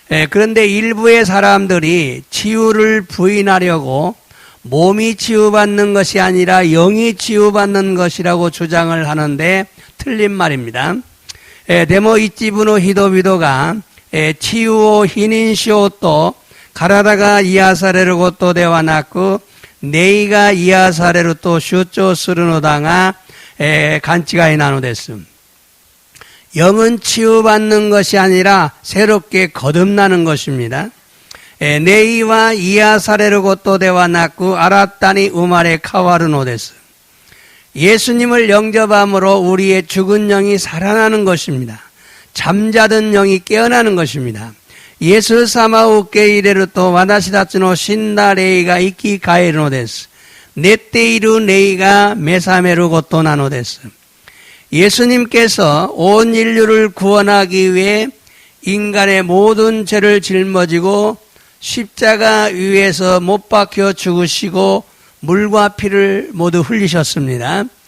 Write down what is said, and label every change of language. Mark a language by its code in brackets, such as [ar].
[ko] 그런데 일부의 사람들이 치유를 부인하려고 몸이 치유받는 것이 아니라 영이 치유받는 것이라고 주장을 하는데 틀린 말입니다. [ja] でも一部の人々が治癒を否認しようと体が癒されることではなく霊が癒されると主張するのだが勘違いなのです。 [ko] 영은 치유받는 것이 아니라 새롭게 거듭나는 것입니다. [ja] 霊は癒されることではなく新たに生まれ変わるのです。 [ko] 예수님을 영접함으로 우리의 죽은 영이 살아나는 것입니다. 잠자던 영이 깨어나는 것입니다. [ja] イエス様を受け入れると私たちの死んだ霊が生き返るのです。寝ている霊が目覚めることなのです。 [ko] 예수님께서 온 인류를 구원하기 위해 인간의 모든 죄를 짊어지고 십자가 위에서 못 박혀 죽으시고 물과 피를 모두 흘리셨습니다.